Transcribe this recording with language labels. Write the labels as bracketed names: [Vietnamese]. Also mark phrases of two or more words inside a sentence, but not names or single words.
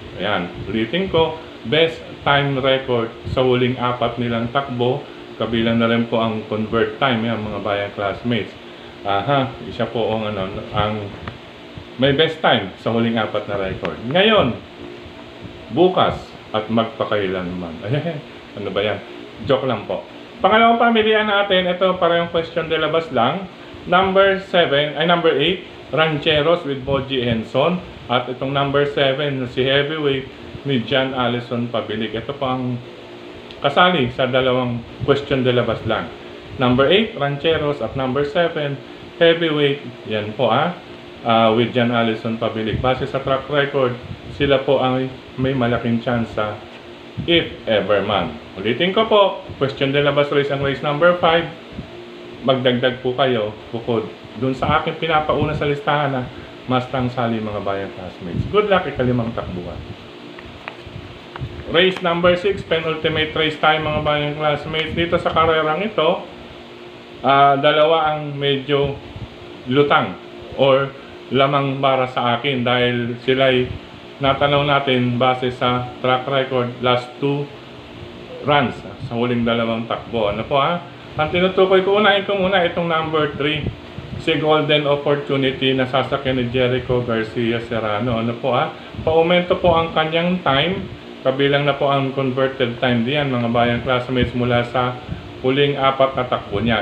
[Filipino] Ayan, ulitin ko, [English] best time record [Filipino] sa huling 4 nilang takbo, kabilang na rin po ang [English] convert time, [Filipino] yan mga bayang classmates. Siya po ang may [English] best time [Filipino] sa huling 4 na record. Ngayon, bukas at magpakailanman. Ano ba yan? Joke lang po. Pangalawang pamilihan natin, ito parehong question de la bus lang. Number 8, Rancheros with Moji Henson. At itong number 7, si Heavyweight ni John Allison Pabilig. Ito po ang kasali sa dalawang question de la bus lang. Number 8, Rancheros, at number 7, Heavyweight. Yan po with John Allison Pabilig. Base sa [English] track record, [Filipino] sila po ang may malaking chance sa [English] if ever [Filipino] man. Ulitin ko po, question de la bus race ang [English] race number 5. [Filipino] Magdagdag po kayo bukod dun sa aking pinapauna sa listahan na Mustang Sally mga bayang classmates. [English] Good luck [Filipino] ikalimang takbuhan. [English] Race number 6, penultimate race [Filipino] tayo mga bayang classmates. Dito sa karerang ito, dalawa ang medyo lutang or lamang para sa akin dahil sila'y natanaw natin base sa [English] track record last 2 runs [Filipino] sa huling dalawang takbo. Ang tinutukoy ko, unahin ko muna itong number 3, si Golden Opportunity na sasakyan ni Jericho Garcia Serrano. Paumento po ang kanyang time, kabilang na po ang [English] converted time [Filipino] diyan mga bayang classmates mula sa huling 4 na takbo niya.